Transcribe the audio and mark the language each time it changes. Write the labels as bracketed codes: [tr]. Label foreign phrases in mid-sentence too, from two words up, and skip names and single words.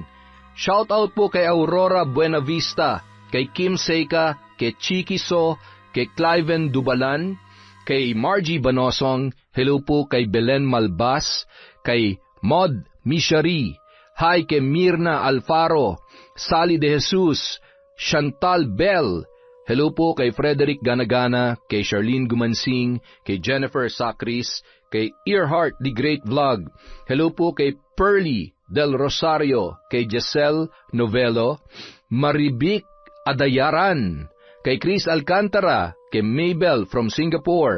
[tl] Shoutout po kay Aurora Buenavista, kay Kim Seika, kay Chiki So, kay Cliven Dubalan, kay Margie Banosong. Hello po kay Belen Malbas, kay Mod Mishari. Hi kay Mirna Alfaro, Sally De Jesus, Chantal Bell. Hello po kay Frederick Ganagana, kay Charlene Gumansing, kay Jennifer Sacris, kay Earhart The Great Vlog. Hello po kay Pearly Del Rosario, kay Giselle Novelo, Maribik Adayaran, kay Chris Alcantara, kay Mabel from Singapore.